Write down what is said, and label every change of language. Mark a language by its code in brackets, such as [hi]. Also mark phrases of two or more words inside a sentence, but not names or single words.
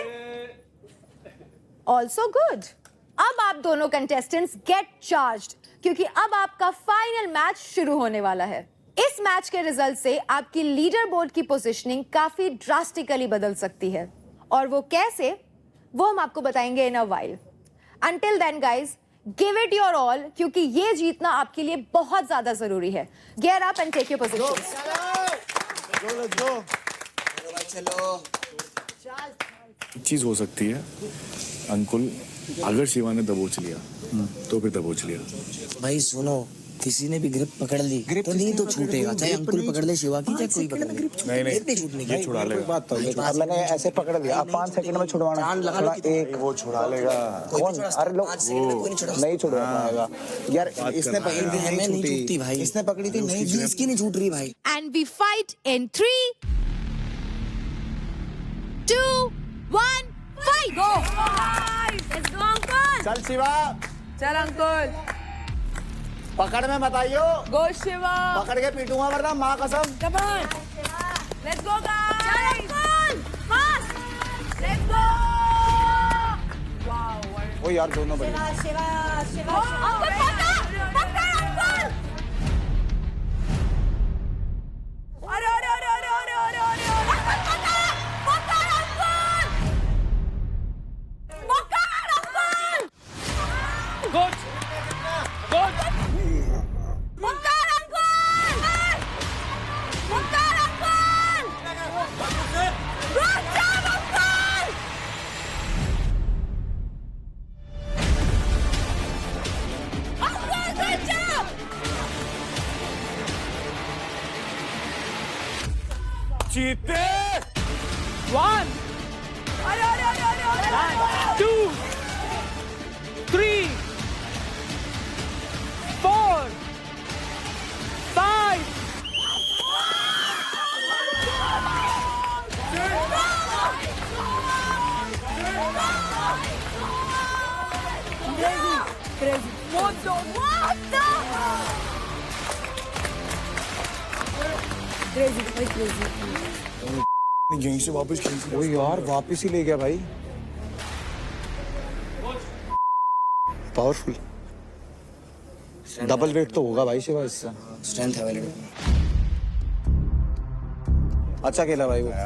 [en] Also good. [hi] अब आप दोनों कंटेस्टेंट्स [en] get charged, [hi] क्योंकि अब आपका फाइनल मैच शुरू होने वाला है। इस मैच के रिजल्ट से आपकी [en] leader board [hi] की पोजीशनिंग काफी ड्रास्टिकली बदल सकती है, और वो कैसे, वो हम आपको बताएंगे [en] in a while. Until then guys, give it your all, [hi] क्योंकि ये जीतना आपके लिए बहुत ज्यादा जरूरी है। [en] Get up and take your positions. [hi] चीज हो सकती है अंकुल, अगर शिवा ने दबोच लिया तो फिर दबोच लिया। भाई सुनो, किसी ने भी ग्रिप पकड़ ली तो नहीं तो छूटेगा, चाहे अंकुल पकड़ ले शिवा की, चाहे कोई पकड़ ले। नहीं छूटने ये छुड़ा लेगा। बात तो मैंने ऐसे पकड़ लिया, आप 5 सेकंड में छुड़वाना। एक वो छुड़ा लेगा। कौन? अरे लोग नहीं छुड़वा पाएगा यार। इसने पकड़ी थी, नहीं छूटी भाई। इसने पकड़ी थी, नहीं, इसकी नहीं छूट रही भाई। [en] And we fight in 3, 2, 1, fight. गो। Let's go, Uncle. [hi] चल शिवा, चल अंकुल। पकड़ में मत आइयो। [en] गो शिवा। [hi] पकड़ के पीटूंगा वरना, माँ कसम। [en] Come on. Let's go guys. चल, Uncle. Fast. Let's go. Wow. [hi] ओ यार दोनों बड़े। Uncle, पकड़, Uncle. अरे अरे अरे अरे अरे अरे अरे। पकड़, Uncle. पकड़, Uncle. [en] Good good. [hi] पकड़, Uncle. [en] पकड़, Uncle. Good job, Uncle. Uncle, good job. [hi] जीते। 1, अरे अरे अरे अरे अरे। 2, 3, 4, 5. [en] Crazy. What the? Crazy. Very crazy. [hi] यहीं से वापस खींच ओ यार वापस ही ले गया भाई। पावरफुल। डबल वेट तो होगा भाई शिवा इससे। स्ट्रेंथ है वाले। अच्छा खेला भाई वो।